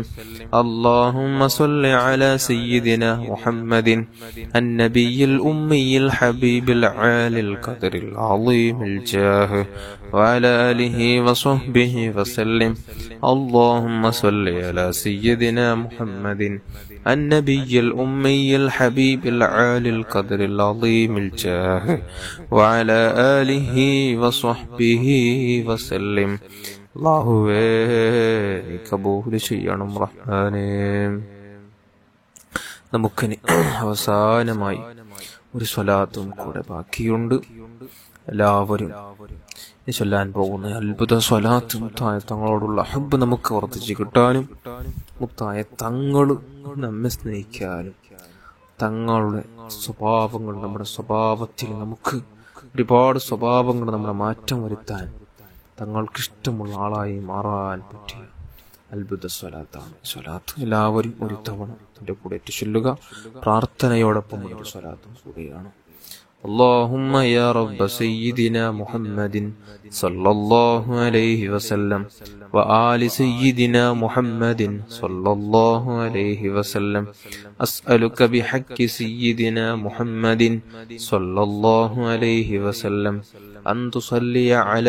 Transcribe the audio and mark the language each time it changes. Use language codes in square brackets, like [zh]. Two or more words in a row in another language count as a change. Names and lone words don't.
[ar] اللهم صل على سيدنا محمد النبي الأمي الحبيب العالي القدر العظيم الجاه وعلى آله وصحبه وسلم. اللهم صل على سيدنا محمد النبي الأمي الحبيب العالي القدر العظيم الجاه وعلى آله وصحبه وسلم. [ml] അല്ലാഹുവേ നീ കബൂൽ ചെയ്യണം റഹ്മാനേ. നമുക്കിനി അവസാനമായി ഒരു സ്വലാത്തും കൂടെ ബാക്കിയുണ്ട്. എല്ലാവരും ചൊല്ലാൻ പോകുന്ന അത്ഭുത സ്വലാത്ത് മുത്തായ തങ്ങളോടുള്ള ഹബ്ബ് നമുക്ക് വർദ്ധിച്ചു കിട്ടാനും മുത്തായ തങ്ങൾ നമ്മെ സ്നേഹിക്കാനും തങ്ങളുടെ സ്വഭാവങ്ങൾ നമ്മുടെ സ്വഭാവത്തിൽ നമുക്ക് ഒരുപാട് സ്വഭാവങ്ങൾ നമ്മുടെ മാറ്റം വരുത്താൻ തങ്ങൾക്കിഷ്ടമുള്ള ആളായി മാറാൻ പറ്റിയ അത്ഭുത സ്വലാത്താണ് സ്വലാത്ത്. എല്ലാവരും ഒരു തവണ എൻ്റെ കൂടെ ചൊല്ലുക. പ്രാർത്ഥനയോടൊപ്പം ഒരു സ്വലാത്തും കൂടിയാണ്. [ar] اللهم يا رب سيدنا محمد صلى الله عليه وسلم وآل سيدنا محمد صلى الله عليه وسلم أسألك بحق سيدنا محمد صلى الله عليه وسلم أن تصلي على